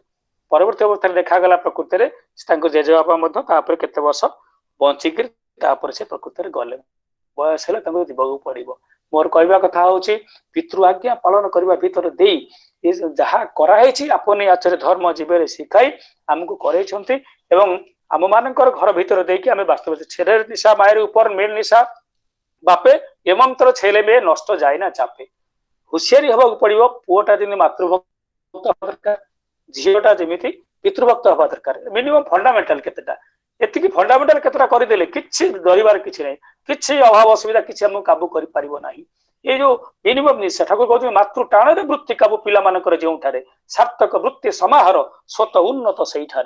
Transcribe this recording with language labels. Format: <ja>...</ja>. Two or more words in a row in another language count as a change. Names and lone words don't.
<or>ପରବର୍ତ୍ତୀ ଅବସ୍ଥାରେ ଦେଖାଗଲା ପ୍ରକୃତରେ ତାଙ୍କ ଜେଜେବାପା ମଧ୍ୟ ତାପରେ କେତେ ବର୍ଷ ବଞ୍ଚିକିରି ତାପରେ ସେ ପ୍ରକୃତରେ ଗଲେ, ବୟସ ହେଲେ ତାଙ୍କୁ ଯିବାକୁ ପଡିବ। ମୋର କହିବା କଥା ହଉଛି ପିତୃ ଆଜ୍ଞା ପାଳନ କରିବା ଭିତରେ ଦେଇ ଯାହା କରାହେଇଛି</or> <bn>আপনি আচরে ধর্ম জীবরে শিখাই</bn> <or>ଆମକୁ କରେଇଛନ୍ତି ଏବଂ ଆମ ମାନଙ୍କର ଘର ଭିତରେ ଦେଇକି ଆମେ ବାସ୍ତବ</or> <bn>ছেলের নিশা মায়ের উপর মেল নিশা বাপে এ মন্ত্র ছেলে মেয়ে নষ্ট যায় না চাপে।</bn> <or>ହୁସିଆରି ହେବାକୁ ପଡିବ। ପୁଅଟା ଯେମିତି ମାତୃଭକ୍ତ ହବା ଦରକାର, ଝିଅଟା ଯେମିତି ପିତୃଭକ୍ତ ହବା ଦରକାର।</or> <en>minimum fundamental</en> <or>କେତେଟା, ଏତିକି ଫଣ୍ଡାମେଣ୍ଟାଲ କେତେଟା କରିଦେଲେ କିଛି ଡରିବାର କିଛି ନାହିଁ, କିଛି ଅଭାବ ଅସୁବିଧା କିଛି ଆମକୁ କାବୁ କରିପାରିବ ନାହିଁ। ଏଇ ଯୋଉ ମିନିମମ୍ ନିଶା, ଠାକୁର କହୁଛନ୍ତି ମାତୃ ଟାଣରେ ବୃତ୍ତି କାବୁ ପିଲାମାନଙ୍କର ଯେଉଁଠାରେ, ସାର୍ଥକ ବୃତ୍ତି ସମାହାର ସ୍ୱତ ଉନ୍ନତ ସେଇଠାରେ।</or>